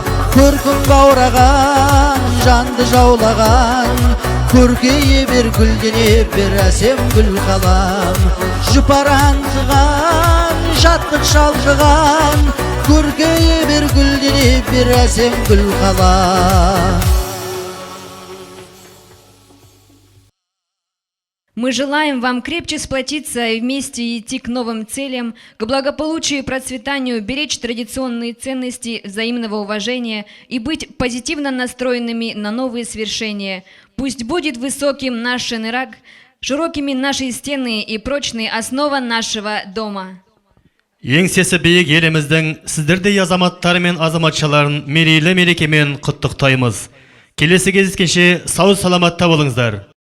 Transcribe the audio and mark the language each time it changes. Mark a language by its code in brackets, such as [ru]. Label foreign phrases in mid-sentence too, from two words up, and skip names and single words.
[kk] Көркің баураған, жанды жаулаған, көркейе бер гүлдене бер әсем гүл қалам. Жұпараңқыған жаттық шалқыған, көркейе бер гүлдене бер әсем гүл қалам. [ru] Мы желаем вам крепче сплотиться и вместе идти к новым целям, к благополучию и процветанию, беречь традиционные ценности взаимного уважения и быть позитивно настроенными на новые свершения. Пусть будет высоким наш шенырак, широкими наши стены и прочной основа нашего дома. [kk] Еңсесі биік еліміздің сіздердей азаматтары мен азаматшаларын мерейлі мерекемен құттықтаймыз. Келесі кездескенше сау саламатта болыңыздар.